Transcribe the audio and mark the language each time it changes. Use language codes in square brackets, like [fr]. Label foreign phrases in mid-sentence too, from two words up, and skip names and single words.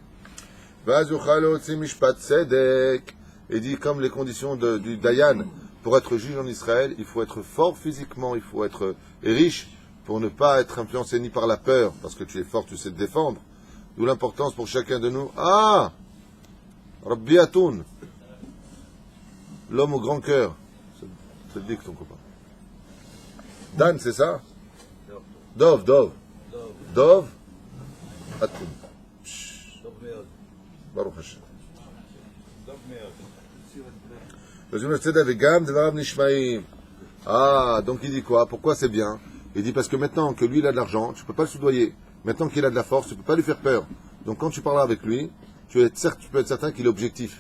[fr] Et dit comme les conditions du Dayan pour être juge en Israël, il faut être fort physiquement, il faut être riche pour ne pas être influencé ni par la peur, parce que tu es fort, tu sais te défendre. D'où l'importance pour chacun de nous. Ah, Rabbi Atoun, l'homme au grand cœur. C'est dit que ton copain. Dan, c'est ça? Dov. Atoun. [he] ברוך השם. [fr] Ah, donc il dit quoi? Pourquoi c'est bien? Il dit parce que maintenant que lui il a de l'argent, tu ne peux pas le soudoyer. Maintenant qu'il a de la force, tu ne peux pas lui faire peur. Donc quand tu parles avec lui, tu peux être certain qu'il est objectif.